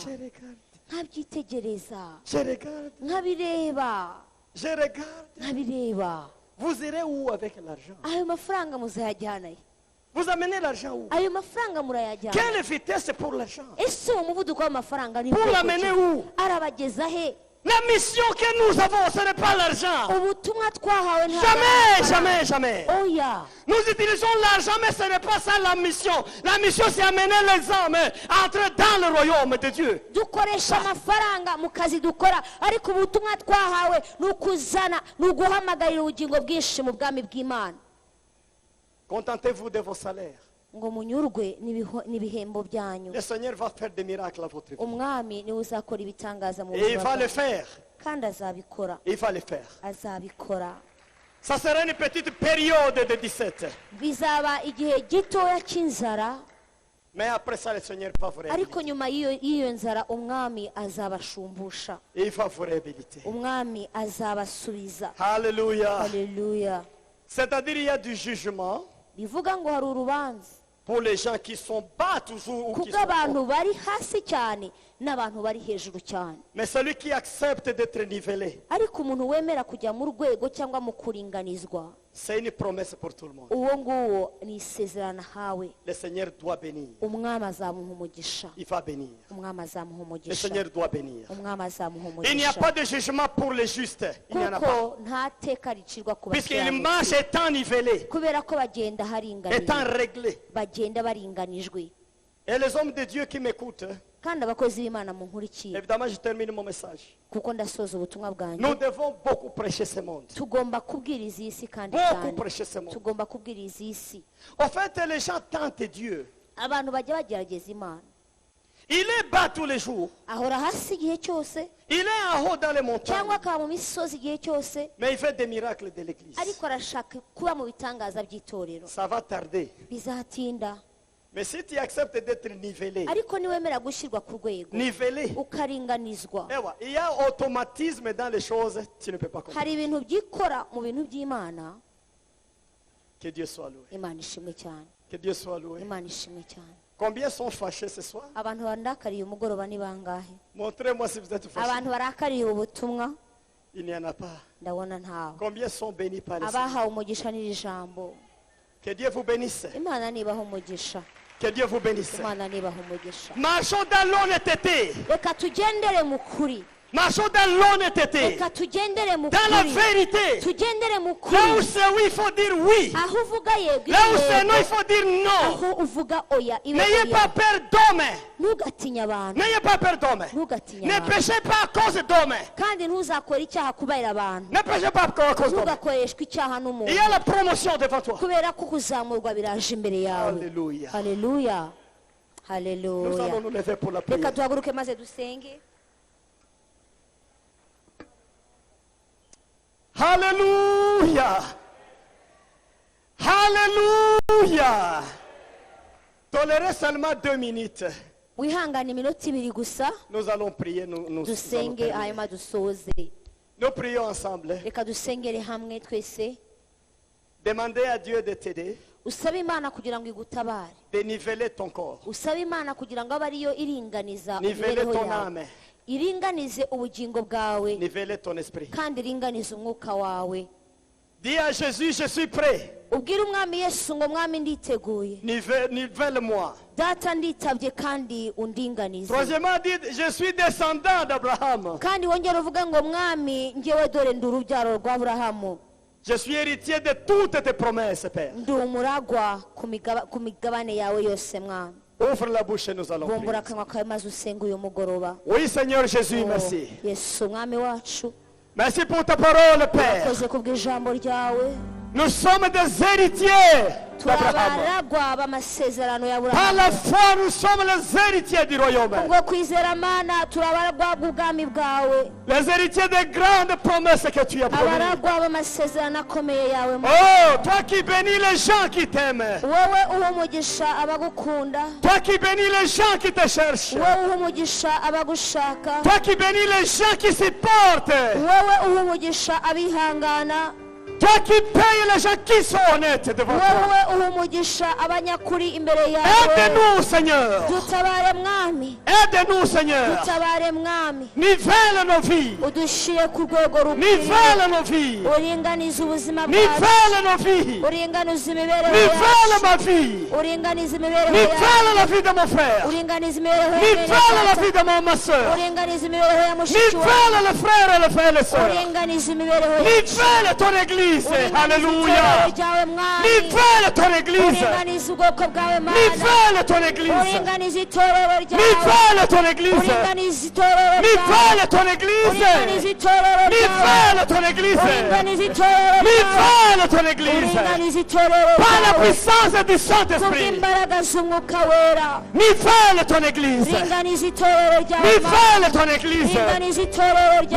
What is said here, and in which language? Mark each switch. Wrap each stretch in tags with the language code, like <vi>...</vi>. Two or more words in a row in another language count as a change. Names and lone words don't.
<fr>Je regarde.</fr> <rw>nkabyitegereza</rw> <fr>Je regarde.</fr> <rw>nkabireba</rw> <fr>Je regarde.</fr> <rw>nkabireba</rw> <fr>Vous irez où avec l'argent?</fr> <rw>ayo mafaranga muzayajyana he?</rw> <fr>Vous amenez l'argent où?</fr> <rw>ayo mafaranga murayajyana</rw> <fr>Quelle vitesse pour l'argent?</fr> <rw>ese uwo muvuduko w'amafaranga ni</rw> <fr>Pour</fr> <rw>bwoko</rw> <fr>l'amener</fr> <rw>ki?</rw> <fr>où?</fr> <rw>arabageza he</rw> <fr>La mission que nous avons, ce n'est pas l'argent.</fr> <rw>ubutumwa twahawe ntabwo ari</rw> <fr>Jamais,</fr> <rw>amafaranga.</rw> <fr>jamais, jamais.</fr> <rw>oya</rw> <fr>Nous utilisons l'argent, mais ce n'est pas ça la mission. La mission, c'est amener les hommes à entrer dans le royaume de Dieu.</fr> <rw>dukoresha amafaranga mu kazi dukora ariko ubutumwa twahawe ni ukuzana ni uguhamagarira ubugingo bwinshi mu bwami bw'imana</rw> <fr>Contentez-vous de vos salaires.</fr> <rw>ngo munyurwe n'ibihembo byanyu</rw> <fr>Le Seigneur va faire des miracles à votre vie.</fr> <rw>umwami niwe uzakora ibitangaza mu</rw> <fr>Et il</fr> <rw>buzima</rw> <fr>va le</fr> <rw>bwawe</rw> <fr>faire.</fr> <rw>kandi azabikora</rw> <fr>Il va le faire.</fr> <rw>azabikora</rw> <fr>Ça sera une petite période de 17.</fr> <rw>bizaba igihe gitoya cy'inzara</rw> <fr>Mais après ça, le Seigneur va vous</fr> <rw>ariko</rw> <fr>réhabiliter.</fr> <rw>nyuma y'iyo nzara umwami azabashumbusha</rw> <fr>Il va vous réhabiliter.</fr> <rw>umwami azabasubiza</rw> <fr>Alléluia.</fr> <rw>haleluya</rw> <fr>C'est-à-dire, il y a du jugement</fr> <rw>bivuga ngo hari urubanza</rw> <fr>pour les gens qui sont bas toujours ou qui sont</fr> <rw>kubw'abantu</rw> <fr>hauts.</fr> <rw>bari hasi cyane n'abantu bari hejuru cyane</rw> <fr>Mais celui qui accepte d'être nivelé,</fr> <rw>ariko umuntu wemera kujya mu rwego cyangwa mu kuringanizwa</rw> <fr>c'est une promesse pour tout le monde.</fr> <rw>uwo nguwo ni isezerano ahawe</rw> <fr>Le Seigneur doit bénir.</fr> <rw>umwami azamuha umugisha</rw> <fr>Il va bénir.</fr> <rw>umwami azamuha</rw> <fr>Le</fr> <rw>umugisha</rw> <fr>Seigneur doit bénir.</fr> <rw>umwami azamuha</rw> <fr>Il n'y a</fr> <rw>umugisha</rw> <fr>pas de jugement pour les justes. Il n'y en a pas.</fr> <rw>kuko nta teka ricirwa ku</rw> <fr>Puisqu'il marche</fr> <rw>bakiranutsi</rw> <fr>étant nivelé,</fr> <rw>kubera ko bagenda haringaniye</rw> <fr>étant réglé.</fr> <rw>bagenda baringanijwe</rw> <fr>Et les hommes de Dieu qui m'écoutent,</fr> <rw>kandi abakozi b'imana mu nkurikiye</rw> <fr>évidemment, je termine mon message.</fr> <rw>kuko ndasoza ubutumwa bwanjye</rw> <fr>Nous devons beaucoup prêcher ce monde.</fr> <rw>tugomba kubwiriza iyi si kandi</rw> <fr>Beaucoup</fr> <rw>cyane</rw> <fr>prêcher ce monde.</fr> <rw>tugomba kubwiriza iyi si</rw> <fr>En fait, les gens tentent Dieu.</fr> <rw>abantu bajya bagerageza imana</rw> <fr>Il est bas tous les jours.</fr> <rw>ahora hasi igihe cyose</rw> <fr>Il est en haut dans les montagnes.</fr> <rw>cyangwa akaba mu misozi igihe cyose</rw> <fr>Mais il fait des miracles de l'église.</fr> <rw>ariko arashaka kuba mu bitangaza by'itorero</rw> <fr>Ça va tarder.</fr> <rw>bizatinda</rw> <fr>Mais si tu acceptes d'être nivelé,</fr> <rw>ariko niwemera gushyirwa ku rwego</rw> <fr>nivelé,</fr> <rw>ukaringanizwa</rw> <fr>il y a automatisme dans les choses, tu ne peux pas comprendre.</fr> <rw>hari ibintu byikora mu bintu by'imana</rw> <fr>Que Dieu soit loué.</fr> <rw>imana ishimwe cyane</rw> <fr>Que Dieu soit loué.</fr> <rw>imana ishimwe cyane</rw> <fr>Combien sont fâchés ce soir?</fr> <rw>abantu bandakariye umugoroba ni bangahe</rw> <fr>Montrez-moi si vous êtes fâchés.</fr> <rw>abantu barakariye ubutumwa</rw> <fr>Il n'y en a pas.</fr> <rw>ndabona ntawe</rw> <fr>Combien sont bénis par le Seigneur?</fr> <rw>abahawe umugisha n'iri jambo</rw> <fr>Que Dieu vous bénisse.</fr> <rw>imana nibaha umugisha</rw> <fr>Que Dieu vous bénisse.</fr> <rw>imana nibaha umugisha</rw> <fr>Marchons dans l'honnêteté.</fr> <rw>reka tugendere mu kuri</rw> <fr>Marchons dans l'honnêteté.</fr> <rw>reka tugendere mu</rw> <fr>Dans la</fr> <rw>kuri</rw> <fr>vérité.</fr> <rw>tugendere mu</rw> <fr>Là où</fr> <rw>kuri</rw> <fr>c'est oui, il faut dire oui.</fr> <rw>aho uvuga yego</rw> <fr>Là où c'est non, il</fr> <rw>yego</rw> <fr>faut dire non.</fr> <rw>aho uvuga oya ibe</rw> <fr>N'ayez</fr> <rw>oya</rw> <fr>pas peur d'homme.</fr> <rw>ntugatinye abantu</rw> <fr>N'ayez pas peur d'homme.</fr> <rw>ntugatinye</rw> <fr>Ne</fr> <rw>abantu</rw> <fr>péchez pas à cause d'homme.</fr> <rw>kandi ntuzakore icyaha kubera abantu</rw> <fr>Ne péchez pas à cause d'homme.</fr> <rw>ntugakoreshwe icyaha</rw> <fr>Il</fr> <rw>n'umuntu</rw> <fr>y a la promotion devant toi.</fr> <rw>kubera ko kuzamurwa biraje imbere yawe</rw> <fr>Alléluia.</fr> <rw>haleluya Nous haleluya</rw> <fr>allons nous lever pour la</fr> <rw>reka</rw> <fr>prière.</fr> <rw>duhaguruke maze dusenge</rw> <fr>Alléluia. Alléluia. Tolérez seulement 2 minutes.</fr> <rw>wihangane iminota ibiri gusa</rw> <fr>Nous allons prier. Nous allons</fr> <rw>dusenge</rw> <fr>terminer.</fr> <rw>hanyuma dusoze</rw> <fr>Nous prions ensemble.</fr> <rw>reka dusengere hamwe twese</rw> <fr>Demandez à Dieu de t'aider,</fr> <rw>usabe imana kugira ngo igutabare</rw> <fr>de niveler ton corps,</fr> <rw>usabe imana kugira ngo abe ariyo iringaniza</rw> <fr>niveler</fr> <rw>imibereho</rw> <fr>ton</fr> <rw>yawe</rw> <fr>âme,</fr> <rw>iringanize ubugingo bwawe</rw> <fr>niveler ton esprit.</fr> <rw>kandi iringanize umwuka wawe</rw> <fr>Dis à Jésus, je suis prêt.</fr> <rw>ubwire umwami yesu ngo mwami nditeguye</rw> <fr>Nivelle-moi.</fr> <rw>data nditabye kandi undinganize</rw> <fr>Troisièmement, dit, je suis descendant d'Abraham.</fr> <rw>kandi wongera uvuga ngo mwami njyewe dore ndi urubyaro rwa aburahamu</rw> <fr>Je suis héritier de toutes tes promesses, Père.</fr> <rw>ndi umuragwa ku migabane yawe yose mwami</rw> <fr>Ouvre la bouche et nous allons</fr> <rw>bumbura</rw> <fr>prier.</fr> <rw>akanwa kawe maze usenge uyu mugoroba</rw> <fr>Oui, Seigneur Jésus, merci.</fr> <rw>yesu umwami wacu</rw> <fr>Merci pour ta parole, Père.</fr> <rw>urakoze kubw'ijambo ryawe</rw> <fr>Nous sommes des héritiers d'Abraham.</fr> <rw>turabaragwa b'amasezerano ya</rw> <fr>Par la</fr> <rw>aburahamu</rw> <fr>foi, nous sommes les héritiers du royaume.</fr> <rw>ubwo kwizera mana turabaragwa bw'ubwami bwawe</rw> <fr>Les héritiers des grandes promesses que tu as promises.</fr> <rw>abaragwa b'amasezerano akomeye yawe</rw> <fr>Oh, toi qui bénis les gens qui t'aiment.</fr> <rw>wowe uha umugisha abagukunda</rw> <fr>Toi qui bénis les gens qui te cherchent.</fr> <rw>wowe uha umugisha abagushaka</rw> <fr>Toi qui bénis les gens qui supportent.</fr> <rw>wowe uha umugisha abihangana</rw> <fr>Toi qui payes les gens qui sont honnêtes devant toi.</fr> <rw>wowe uha umugisha abanyakuri imbere yawe</rw> <fr>Aide-nous, Seigneur.</fr> <rw>dutabare mwami</rw> <fr>Aide-nous, Seigneur.</fr> <rw>dutabare mwami</rw> <fr>Nivelle nos vies.</fr> <rw>udushyire ku rwego rukwiriye</rw> <fr>Nivelle nos vies.</fr> <rw>uringanize ubuzima bwacu</rw> <fr>Nivelle nos vies.</fr> <rw>uringanize imibereho</rw> <fr>Nivelle</fr> <rw>yacu</rw> <fr>ma vie.</fr> <rw>uringanize imibereho</rw> <fr>Nivelle la</fr> <rw>yacu</rw> <fr>vie de mon frère.</fr> <rw>uringanize imibereho ya</rw> <fr>Nivelle la</fr> <rw>mwene</rw> <fr>vie de ma soeur.</fr> <rw>uringanize imibereho ya mushiki wawe</rw> <fr>Nivelle le frère et le frère et les sœurs.</fr> <rw>uringanize imibereho yacu</rw> <fr>Nivelle ton église. Alléluia.</fr> <rw>ryawe mwami</rw> <fr>Nivelle ton église.</fr> <rw>uringanize ubwoko bwawe mana</rw> <fr>Nivelle ton église.</fr> <rw>uringanize itorero ryawe</rw> <fr>Nivelle ton église.</fr> <rw>uringanize itorero ryawe</rw> <fr>Nivelle ton église.</fr> <rw>uringanize itorero ryawe</rw> <fr>Nivelle ton église.</fr> <rw>uringanize itorero ryawe</rw> <fr>Nivelle ton église.</fr> <rw>uringanize itorero</rw> <fr>Par la</fr> <rw>ryawe</rw> <fr>puissance du Saint-Esprit.</fr> <rw>kubw'imbaraga z'umwuka wera</rw> <fr>Nivelle ton église.</fr> <rw>uringanize itorero ryawe mana</rw> <fr>Nivelle ton église.</fr> <rw>uringanize itorero ryawe</rw>